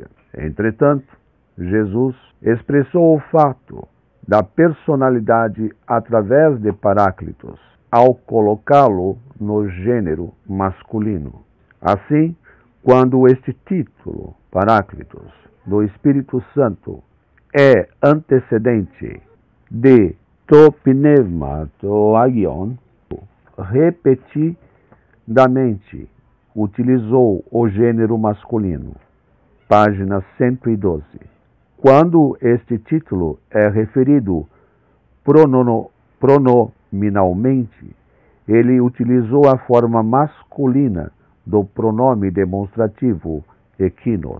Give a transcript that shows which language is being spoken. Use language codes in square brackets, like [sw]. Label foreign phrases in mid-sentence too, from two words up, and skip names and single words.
[pt] Entretanto, Jesus expressou o fato da personalidade através de Paráclitos, ao colocá-lo no gênero masculino. Assim, quando este título, Paráclitos, do Espírito Santo, é antecedente de [el] τὸ πνεῦμα, τὸ ἅγιον, [pt] repetidamente utilizou o gênero masculino. Página 112. Quando este título é referido pronominalmente, ele utilizou a forma masculina do pronome demonstrativo equinos.